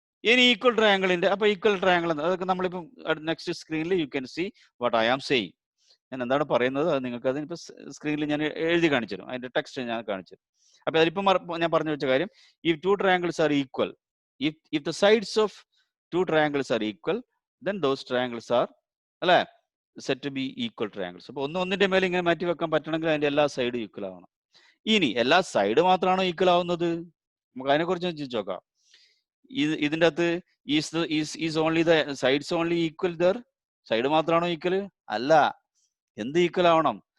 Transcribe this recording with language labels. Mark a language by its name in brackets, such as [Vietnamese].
[Malayalam] ഇനി ഈക്വൽ ട്രയാങ്കിളിന്റെ അപ്പൊ ഈക്വൽ ട്രയാങ്കിൾ അതൊക്കെ നമ്മളിപ്പം നെക്സ്റ്റ് സ്ക്രീനിൽ [English] You can see what I am saying. [Malayalam] ഞാൻ എന്താണ് പറയുന്നത് അത് നിങ്ങൾക്ക് അതിനിപ്പോ സ്ക്രീനിൽ ഞാൻ എഴുതി കാണിച്ചു തരും, അതിന്റെ ടെക്സ്റ്റ് ഞാൻ കാണിച്ചു തരും. അപ്പൊ അതിലിപ്പം ഞാൻ പറഞ്ഞു വെച്ച കാര്യം, [English] if two triangles are equal, if the sides of two triangles are equal, then those triangles are അല്ലെ set to be equal triangles. [Malayalam] അപ്പൊ ഒന്നിന്റെ മേലെ ഇങ്ങനെ മാറ്റി വെക്കാൻ പറ്റണമെങ്കിൽ അതിന്റെ എല്ലാ സൈഡും ഈക്വൽ ആവണം. ഇനി എല്ലാ സൈഡ് മാത്രമാണോ ഈക്വൽ ആവുന്നത്? നമുക്ക് അതിനെ കുറിച്ച് ചിന്തിച്ചു നോക്കാം. ഇതിന്റെ അകത്ത് [English] Is only the sides only equal there? [Malayalam] Side മാത്രമാണോ ഈക്വൽ? അല്ല. എന്ത് ഈക്വൽ ആവണം?